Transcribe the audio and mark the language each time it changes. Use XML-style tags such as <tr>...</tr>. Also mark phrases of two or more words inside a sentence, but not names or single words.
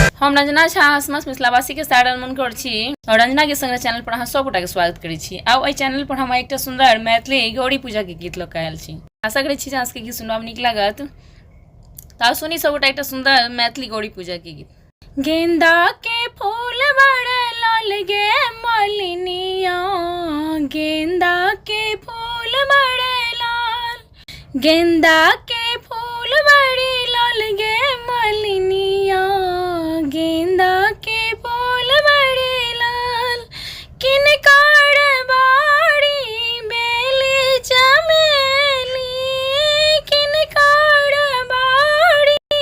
<mai>हम रंजना झा हसमस मिथिलावासी के साथ मन कर और रंजना के संग चैनल पर अहाँ सब गोटा के स्वागत करै छी। आउ एहि चैनल पर हम एक सुंदर मैथिली गौरी पूजा के गीत लऽ आयल छी। आशा करै छी जे अहाँ के गीत सुनबा में नीक लागत। तो सुनी सब गोटा एक सुंदर मैथिली गौरी पूजा के गीत। गेंदा के फूल बड़े लाल गे मालिनिया, गेंदा के फूल बड़े लाल, गेंदा के फूल बड़े लाल गे मालिनिया, गेंदा के फूल बड़े लाल, किनकर बाड़ी बेली चमेली, किनकर बाड़ी</mai>